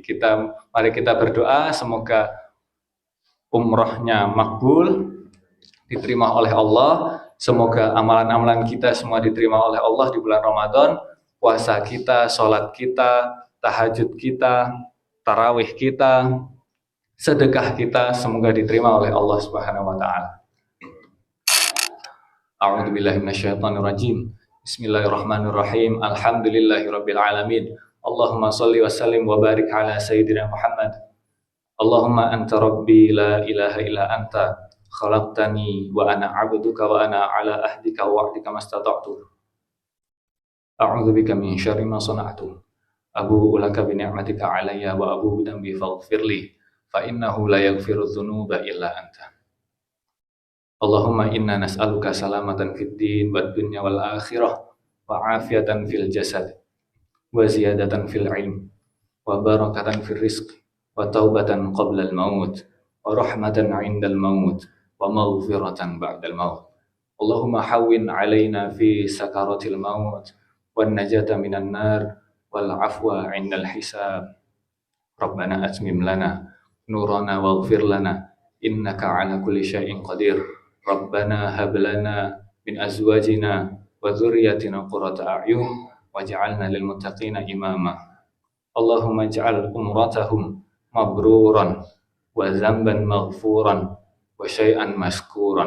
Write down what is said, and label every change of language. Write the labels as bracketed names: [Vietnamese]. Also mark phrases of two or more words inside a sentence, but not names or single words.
[Indonesian] Mari kita berdoa semoga umrohnya makbul, diterima oleh Allah. Semoga amalan-amalan kita semua diterima oleh Allah di bulan Ramadan. Puasa kita, sholat kita, tahajud kita, tarawih kita, sedekah kita semoga diterima oleh Allah [Arabic] سبحانه وتعالى. أعوذ بالله من الشيطان الرجيم. بسم الله الرحمن الرحيم. الحمد لله رب العالمين. اللهم صل وسلم وبارك على سيدنا محمد. اللهم أنت ربي لا إله إلا أنت خلقتني وأنا عبدك وأنا على عهدك ووعدك ما استطعت. أعوذ بك من شر ما صنعت. أبوء لك بنعمتك علي وأبوء بذنبي فاغفر لي فإنه لا يغفر الذنوب إلا أنت. اللهم إنا نسألك سلامة في الدين والدنيا والآخرة وعافية في الجسد وزيادة في العلم وبركة في الرزق وتوبة قبل الموت ورحمة عند الموت ومغفرة بعد الموت. اللهم هون علينا في سكرات الموت والنجاة من النار والعفو عند الحساب. ربنا أتمم لنا نورنا واغفر لنا إنك على كل شيء قدير. ربنا هب لنا من أزواجنا وذرياتنا قرة أعين واجعلنا للمتقين إماما. اللهم اجعل عمرتهم مبرورا وذنبا مغفورا وشيئا مشكورا.